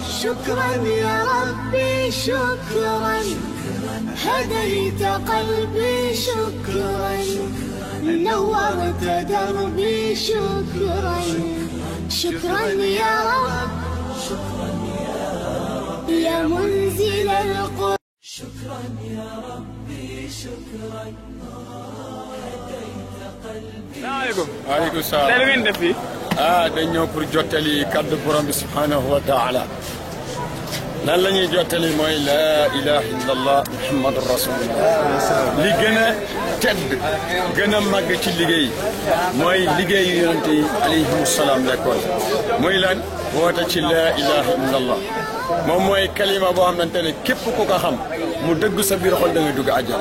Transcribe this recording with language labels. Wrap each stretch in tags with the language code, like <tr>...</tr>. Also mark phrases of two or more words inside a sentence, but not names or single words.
<ar>شكرا يا ربي شكرا هديت قلبي شكرا نورت دربي شكرا شكرا يا رب يا منزل القرآن شكرا يا ربي شكرا هديت قلبي. وعليكم السلام.</ar> <wo>tey lu ngeen def fii. dañ ñëw pour jottali kaddu borom bi</wo> <ar>سبحانه وتعالى.</ar> <wo>lan la ñuy jottali mooy</wo> <ar>لا إله إلا الله محمد رسول الله.</ar> <wo>li gën a tedd gën a màgg ci liggéey mooy liggéeyu yonent yi</wo> <ar>عليهم السلام</ar> <wo>lekkoon muy lan woote ci</wo> <ar>لا إله إلا الله</ar> <wo>moom mooy kalima boo xamante ne képp ku ko xam mu dëgg sa biir xol da ngay dugg àjjana.</wo>